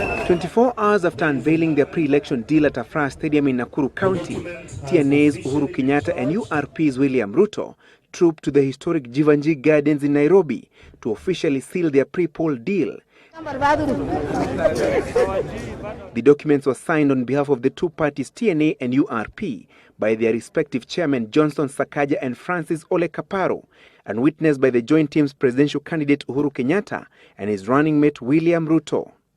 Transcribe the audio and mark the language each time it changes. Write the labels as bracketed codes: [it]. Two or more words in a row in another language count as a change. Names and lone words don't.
[en] 24 hours after unveiling their pre-election deal at Afra Stadium in Nakuru County, TNA's Uhuru Kenyatta and URP's William Ruto trooped to the historic Jivanji Gardens in Nairobi to officially seal their pre-poll deal. The documents were signed on behalf of the two parties TNA and URP by their respective chairmen Johnson Sakaja and Francis Ole Kaparo, and witnessed by the joint team's presidential candidate Uhuru Kenyatta and his running mate William Ruto.